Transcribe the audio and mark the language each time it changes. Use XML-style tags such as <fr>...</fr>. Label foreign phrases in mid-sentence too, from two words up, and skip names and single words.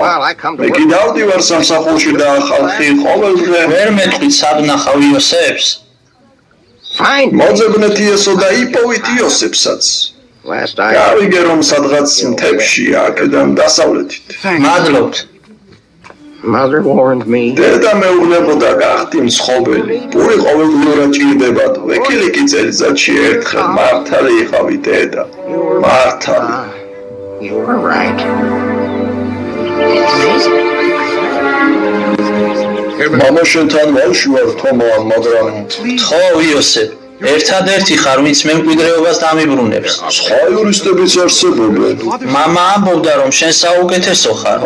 <ka>მე კი დავდივარ სამსახურში და ხალხი ყოველდღე ვერ მეტყვით სად ნახავ იოსებს? მოძებნეთ იესო და იპოვით იოსებსაც. გავიგე რომ სადღაც მთებში აქედან დასავლეთით. მადლობთ.</ka> <en>Mother warned me.</en> <ka>დედა მეუბნებოდა გახდი მსხობელი. პური ყოველდღიურად ჭირდებათ. ვექილი კი წელიწადში ერთხელ მართალი იყავი დედა. მართალი.</ka> <en>You were right.</en> <ka>მამა შენთან ვალში ვარ თომა, მაგრამ ხო იოსებ, ერთადერთი ხარ ვინც მემკვიდრეობას დამიბრუნებს. სხვა იურისტებიც არსებობენ. მამა ამბობდა რომ შენ საუკეთესო ხარ.</ka>